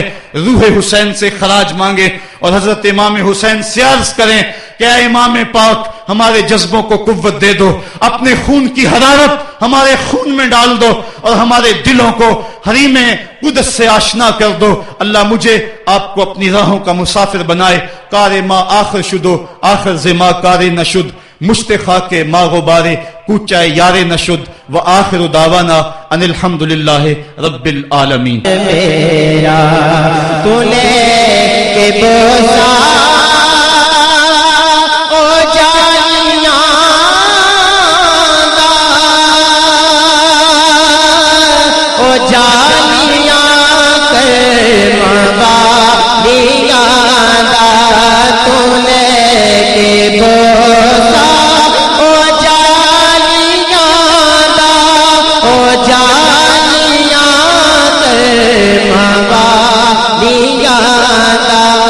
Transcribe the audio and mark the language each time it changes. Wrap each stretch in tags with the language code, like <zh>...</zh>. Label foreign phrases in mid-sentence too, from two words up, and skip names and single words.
<ur>روح حسین سے خراج مانگے اور حضرت امام حسین سے عرض کریں کہ اے امام پاک، ہمارے جذبوں کو قوت دے دو، اپنے خون کی حرارت ہمارے خون میں ڈال دو، اور ہمارے دلوں کو حریم قدس سے آشنا کر دو۔ اللہ مجھے آپ کو اپنی راہوں کا مسافر بنائے۔</ur> <fa>کار ما آخر شدو آخر زما کار نشد، مشت خاک ما غبارے کوچہ یار نشد،</fa> <ar>و آخر دعوانا ان الحمدللہ رب العالمین۔</ar> <pa>میرا تو لے کے بوسا او جانیاں دا، او جانیاں کر موالیاں دا، تو لے کے بوسا او جانیاں دا، او جانیاں کر موالیاں دا،</pa>